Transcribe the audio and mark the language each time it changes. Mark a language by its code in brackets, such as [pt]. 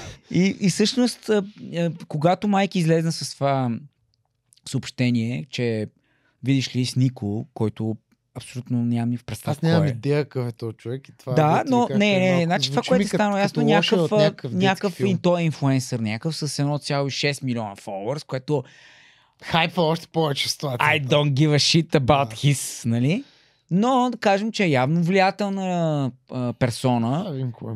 [bg] И всъщност, когато майки излезна с това съобщение, че видиш ли Снико, който абсолютно нямам ни в представа. Аз нямам идея какъв е този човек. И това да, но не. Значи това, което е станало ясно, някакъв той е инфлуенсър, някакъв с 1,6 милиона followers, което хайпа още повече ситуация. [en] I don't give a shit about his, нали? [bg] Но да кажем, че е явно влиятелна персона.